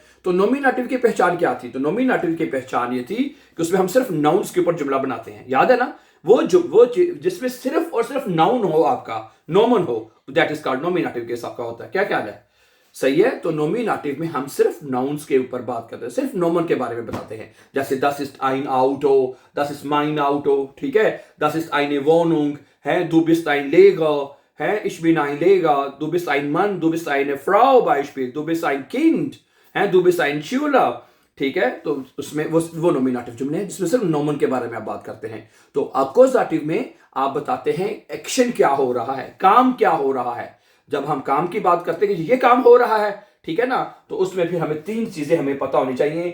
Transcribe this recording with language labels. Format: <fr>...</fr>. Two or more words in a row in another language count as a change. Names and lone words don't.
<hi>तो नॉमिनेटिव की पहचान क्या थी? तो नॉमिनेटिव की पहचान ये थी कि उसमें हम सिर्फ नाउन्स के ऊपर जुमला बनाते हैं। याद है ना, वो जिसमें सिर्फ और सिर्फ नाउन हो, आपका नॉमन हो,</hi> <en>that is called nominative case</en> <hi>आपका होता है। क्या ख्याल है? सही है। तो नॉमिनेटिव में हम सिर्फ नाउन्स के ऊपर बात करते हैं, सिर्फ नॉमन के बारे में बताते हैं।</hi> <de>जैसे das ist ein Auto, das ist mein Auto,</de> <hi>ठीक है।</hi> <de>das ist eine Wohnung, है, du bist ein Lehrer, है, ich bin ein Lehrer, du bist ein Mann, du bist eine Frau Beispiel, du bist ein Kind, है, du bist ein Schüler,</de> <hi>ठीक है। तो उसमें वो नॉमिनेटिव जुमले हैं जिसमें सिर्फ नॉमन के बारे में आप बात करते हैं। तो अक्वजाटिव में आप बताते हैं एक्शन क्या हो रहा है, काम क्या हो रहा है। जब हम काम की बात करते हैं कि ये काम हो रहा है, ठीक है ना, तो उसमें फिर हमें 3 चीजें हमें पता होनी चाहिए।</hi>